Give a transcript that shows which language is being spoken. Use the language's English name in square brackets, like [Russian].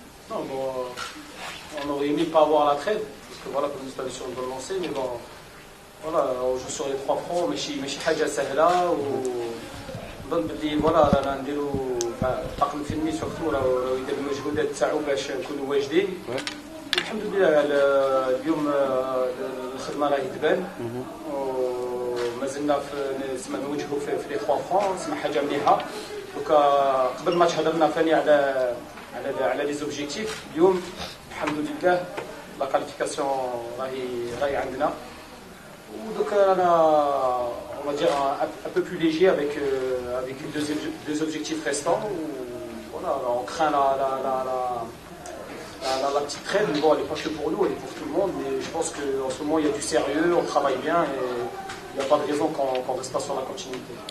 [French] Non, bon, on aurait aimé pas avoir la trêve, parce que voilà, comme vous avez sur le lancer, mais bon, voilà, on joue sur les 3 fronts, mais chez Haja Sahla, ou voilà, [Arabic] رانا نديرو الطاقم الفني سورتو راه يدير المجهودات تاعو باش نكونوا واجدين. الحمد لله اليوم الخدمه راهي تبان ومازلنا نوجهوا في لي 3 فرون، سما حاجه مليحه. دوكا قبل الماتش هضرنا ثاني على لي زوبجيكتيف. اليوم الحمد لله لا كاليفيكاسيون راهي عندنا. [French] Donc on va dire un peu plus léger avec deux objectifs restants. Voilà, on craint la petite trêve, mais bon, elle n'est pas que pour nous, elle est pour tout le monde. Mais je pense qu'en ce moment, il y a du sérieux, on travaille bien et il n'y a pas de raison qu'on ne reste pas sur la continuité.